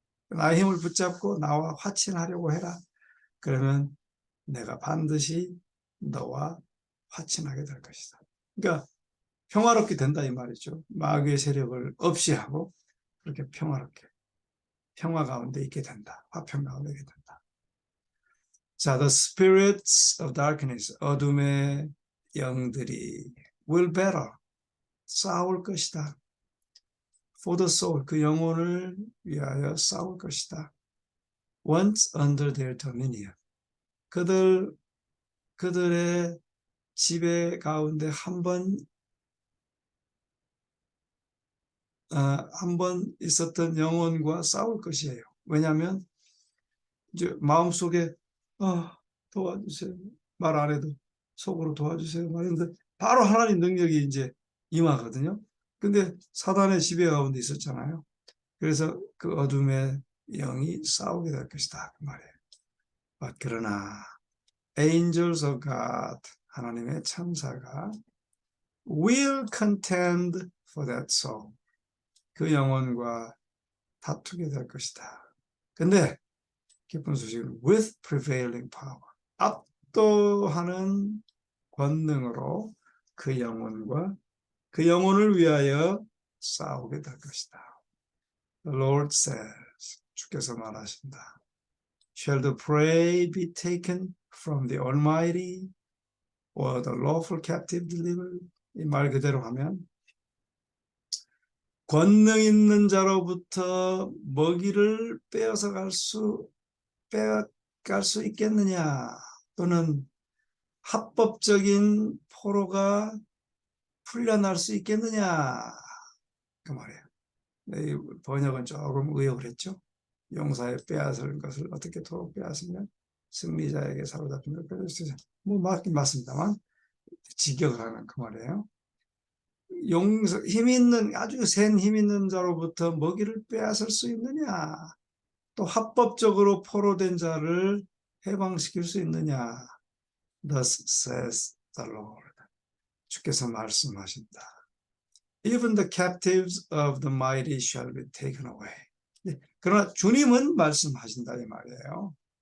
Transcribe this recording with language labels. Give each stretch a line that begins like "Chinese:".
Korean: 나의 힘을 붙잡고 나와 화친하려고 해라. 그러면 내가 반드시 너와 화친하게 될 것이다. 그러니까 평화롭게 된다 이 말이죠. 마귀의 세력을 없이 하고 그렇게 평화롭게 평화 가운데 있게 된다. 화평 가운데 있게 된다. 자,
English: the spirits of darkness,
Korean: 어둠의 영들이
English: will battle,
Korean: 싸울 것이다.
English: For the soul,
Korean: 그 영혼을 위하여 싸울 것이다.
English: Once under their dominion,
Korean: 그들의 지배 가운데 한 번 있었던 영혼과 싸울 것이에요. 왜냐하면 이제 마음속에 도와주세요. 말 안 해도 속으로 도와주세요. 말했는데 바로 하나님 능력이 이제 임하거든요. 근데 사단의 지배 가운데 있었잖아요. 그래서 그 어둠의 영이 싸우게 될 것이다. 그 말이에요. 그러나
English: angels of God,
Korean: 하나님의 천사가
English: will contend for that soul.
Korean: 그 영혼과 다투게 될 것이다. 근데 기쁜 소식은
English: with prevailing power.
Korean: 압도하는 권능으로 그 영혼과 그 영혼을 위하여 싸우게 될 것이다.
English: The Lord says,
Korean: 주께서 말하신다.
English: Shall the prey be taken from the Almighty or the lawful captive delivered?
Korean: 이 말 그대로 하면 권능 있는 자로부터 먹이를 빼앗갈 수 있겠느냐? 또는 합법적인 포로가 풀려날 수 있겠느냐? 그 말이에요. 이 번역은 조금 의역을 했죠. 용사의 빼앗을 것을 어떻게 도로 빼앗으면 승리자에게 사로잡힌다. 뭐 맞긴 맞습니다만 직역을 하는 그 말이에요. 용사, 아주 센 힘 있는 자로부터 먹이를 빼앗을 수 있느냐? 또 합법적으로 포로된 자를 해방시킬 수 있느냐?
English: Thus says the Lord.
Korean: 주께서 말씀하신다.
English: Even the captives of the mighty shall be taken away.
Korean: 그러나 주님은 말씀하신다 이 말이에요.